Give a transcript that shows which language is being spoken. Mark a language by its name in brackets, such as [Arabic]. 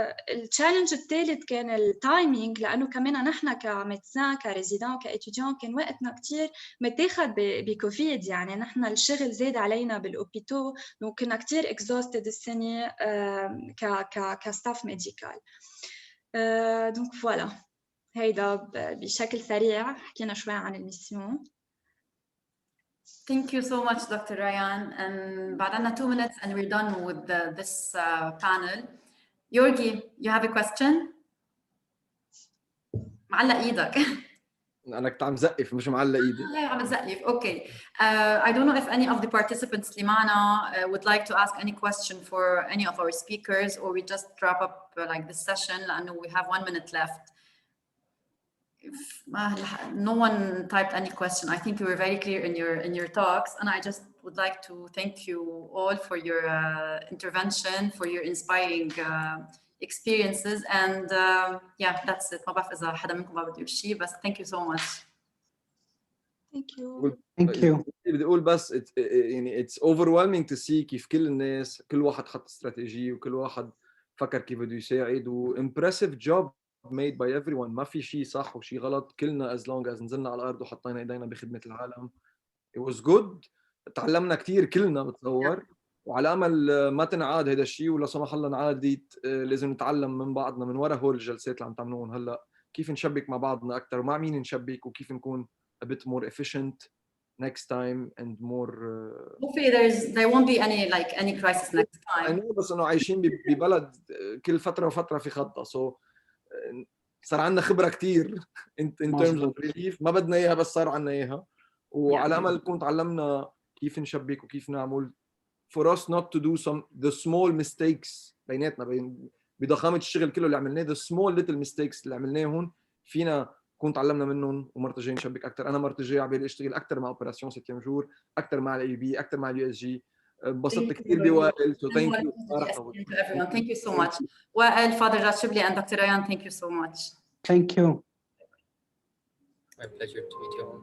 [Arabic] التشالنج الثالث كان التايمينج، لأنه كمان نحن كميدسان كريزيدان كإتيديان كان وقتنا كتير متاخد بكوفيد، يعني نحن الشغل زاد علينا بالأوبيتو، وكنا كتير exhausted السنة كستاف ميديكال. دونك فوالا هيدا بشكل سريع حكينا شوي عن الميسيون. [English] Thank you so much, Dr. Rayane. And [Arabic] بعدنا [English] 2 minutes and we're done with this panel. Yourgui, you have a question? [Arabic] معلق ايدك. أنا كنت عم زقف مش معلق إيدي. لا عم زقف. Okay. [English] I don't know if any of the participants [Arabic] اللي معنا [English] would like to ask any question for any of our speakers, or we just wrap up like this session لأنه we have 1 minute left. If no one typed any question, I think you were very clear in your talks, and I just would like to thank you all for your intervention, for your inspiring experiences, and yeah, that's it. [Arabic] ما بعرف إذا حدا منكم ما بده يقول شيء، بس [English] thank you so much. Thank you. Thank you. [Arabic] بدي أقول بس يعني [English] it's overwhelming to see [Arabic] كيف كل الناس كل واحد خط استراتيجية وكل واحد فكر كيف بده يساعد، و [English] impressive job made by everyone. [Arabic] ما في شيء صح وشيء غلط، كلنا [English] as long as [Arabic] نزلنا على الأرض وحطينا إيدينا بخدمة العالم. [English] It was good. [Arabic] تعلمنا كتير كلنا بتصور. وعلى امل ما تنعاد هذا الشيء، ولا سمح الله انعادت لازم نتعلم من بعضنا من وراء هول الجلسات اللي عم تعملوهم هلا، كيف نشبك مع بعضنا اكثر ومع مين نشبك، وكيف نكون [English] a bit more efficient next time and more hopefully there won't be any crisis next time. [Arabic] I know بس انه عايشين ببلد كل فتره وفتره في خطه، صار عندنا خبره كثير [English] in terms of relief، [Arabic] ما بدنا اياها بس صار عندنا اياها، وعلى امل نكون تعلمنا كيف نشبك وكيف نعمل [English] for us not to do the small mistakes [Arabic] بيناتنا بضخامه الشغل كله اللي عملناه، [English] the small little mistakes [Arabic] اللي عملناهم فينا نكون تعلمنا منهم ومرتجين نشبك اكثر. انا مرتجي على بالي اشتغل اكثر مع اوبراسيون 7 جور، اكثر مع الاي بي، اكثر مع اليو اس جي. انبسطت كثير بوائل، [English] so thank you to everyone. Thank you so much. Wael, Father Rashibli and Dr. Rayane, thank you so much. Thank you. My pleasure to meet you all.